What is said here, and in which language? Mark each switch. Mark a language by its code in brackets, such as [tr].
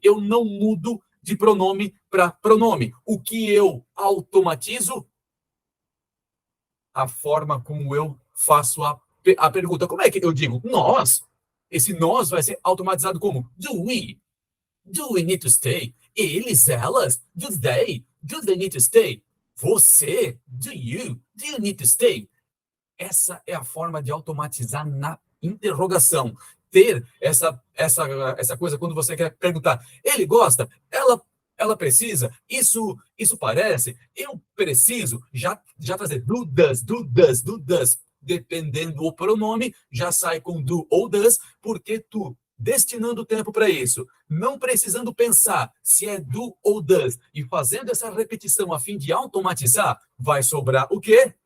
[pt] Eu não mudo de pronome para pronome. O que eu automatizo? A forma como eu faço a pergunta. Como é que eu digo nós? Esse nós vai ser automatizado como [en] do we? Do we need to stay? [pt] Eles, elas, [en] do they need to stay? [pt] Você, [en] do you need to stay? [pt] Essa é a forma de automatizar na interrogação. Ter essa coisa quando você quer perguntar, ele gosta, ela precisa, isso parece, eu preciso, já fazer do, does, dependendo do pronome, já sai com do ou does, porque tu, destinando tempo para isso, não precisando pensar se é do ou does, e fazendo essa repetição a fim de automatizar, vai sobrar o quê?